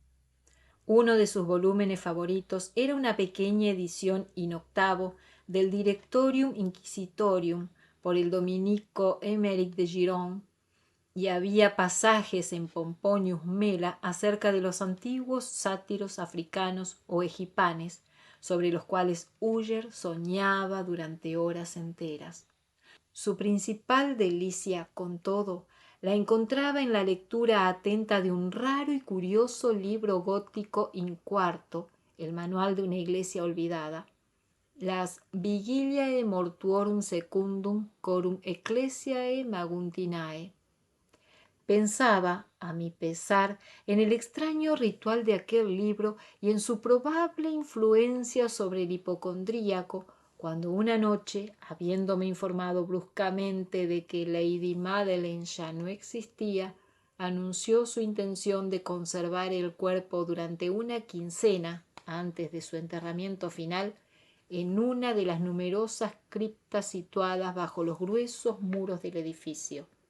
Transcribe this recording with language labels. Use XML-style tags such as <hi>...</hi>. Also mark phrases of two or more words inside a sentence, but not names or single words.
<es>Uno de sus volúmenes favoritos era una pequeña edición</es> <la>in octavo</la> <es>del Directorium Inquisitorium por el dominico Émeric de Giron, y había pasajes en Pomponius Mela acerca de los antiguos sátiros africanos o egipanes, sobre los cuales Uller soñaba durante horas enteras. Su principal delicia, con todo, la encontraba en la lectura atenta de un raro y curioso libro gótico</es> <la>in quarto,</la> <es>el manual de una iglesia olvidada, las Vigiliae Mortuorum Secundum Corum Ecclesiae Maguntinae. Pensaba, a mi pesar, en el extraño ritual de aquel libro y en su probable influencia sobre el hipocondríaco, cuando una noche, habiéndome informado bruscamente de que Lady Madeline ya no existía, anunció su intención de conservar el cuerpo durante una quincena antes de su enterramiento final en una de las numerosas criptas situadas bajo los gruesos muros del edificio.</es>